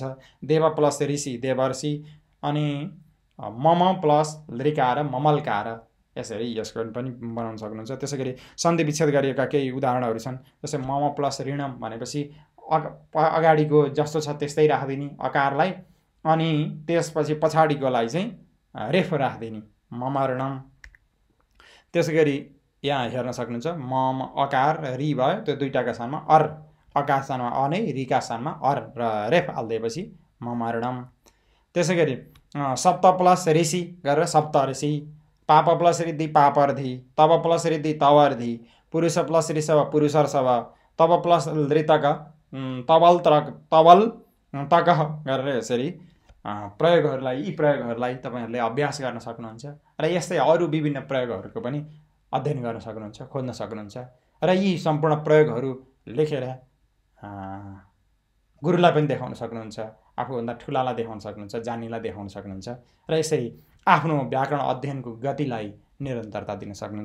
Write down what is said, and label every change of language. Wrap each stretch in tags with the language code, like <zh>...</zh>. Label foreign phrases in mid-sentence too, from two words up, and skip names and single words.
<ne>देव प्लस ऋषि देवर्षि अनि मम प्लस लृकार ममलकार। यसरी यसको पनि बनाउन सक्नुहुन्छ। त्यसै गरी सन्धि विच्छेद गरिएका केही उदाहरणहरू छन्। जस्तै मम प्लस ऋणम भनेपछि अगाडिको जस्तो छ त्यस्तै राखिदिने अकारलाई अनि त्यसपछि पछाडिकोलाई चाहिँ रेफ राखिदिने मम ऋणम। त्यसै गरी यहाँ हेर्न सक्नुहुन्छ मम अकार री भयो, त्यो दुईटाका स्थानमा अर, अकार स्थानमा अ नै, रीका स्थानमा अर र रेफ हालिदिएपछि मम ऋणम। त्यसै गरी सप्त प्लस ऋषि गरेर सप्त ऋषि, पाप प्लस रिद्धि पापर्धि, तब प्लस रिद्धि तवर्धि, पुरुष प्लस ऋषभ पुरुषर्षभ, तब प्लस ऋतक तबल तक गरेर यसरी प्रयोगहरूलाई यी प्रयोगहरूलाई तपाईँहरूले अभ्यास गर्न सक्नुहुन्छ र यस्तै अरू विभिन्न प्रयोगहरूको पनि अध्ययन गर्न सक्नुहुन्छ, खोज्न सक्नुहुन्छ र यी सम्पूर्ण प्रयोगहरू लेखेर गुरुलाई पनि देखाउन सक्नुहुन्छ, आफूभन्दा ठुलालाई देखाउन सक्नुहुन्छ, जान्नेलाई देखाउन सक्नुहुन्छ र यसरी आफ्नो व्याकरण अध्ययनको गतिलाई निरन्तरता दिन सक्नुहुन्छ।</ne>